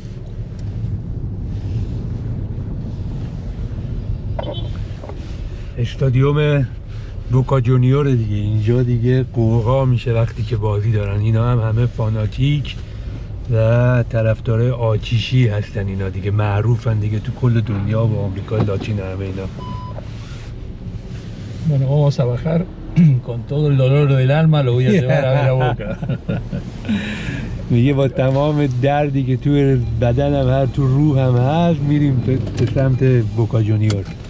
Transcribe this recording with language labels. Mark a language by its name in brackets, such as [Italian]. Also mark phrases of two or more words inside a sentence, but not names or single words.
[Persian] استادیوم بوکا جونیور دیگه، اینجا دیگه قوقا میشه وقتی که بازی دارن. اینا هم همه فاناتیک و طرفدارای آتیشی هستن، اینا دیگه معروفن دیگه تو کل دنیا و آمریکا لاتین همه اینا. [Spanish] Bueno, vamos a bajar con todo el dolor del alma, lo voy a llevar a ver a Boca. [Persian] میگه با تمام دردی که توی بدنم هر تو روحم هست میریم به سمت بوکا جونیور.